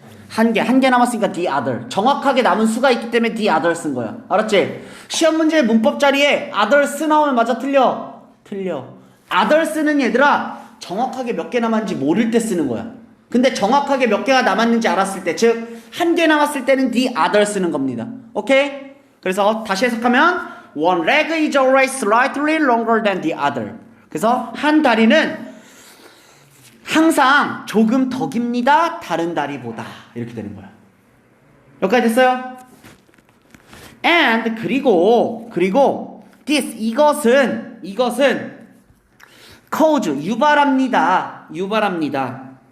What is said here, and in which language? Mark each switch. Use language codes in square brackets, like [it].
[ko] 한 개 남았으니까 the other. 정확하게 남은 수가 있기 때문에 the other 쓴 거야. 알았지? 시험 문제 문법 자리에 others 나오면 맞아, 틀려? others는 얘들아 정확하게 몇 개 남았는지 모를 때 쓰는 거야. 근데 정확하게 몇 개가 남았는지 알았을 때, 즉 한 개 남았을 때는 the other 쓰는 겁니다. 오케이? 그래서 다시 해석하면 [en] one leg is always slightly longer than the other. [ko] 그래서 한 다리는 항상 조금 더 깁니다. 다른 다리보다. 이렇게 되는 거야. 여기까지 됐어요? And 그리고 this, 이것은 cause, 유발합니다.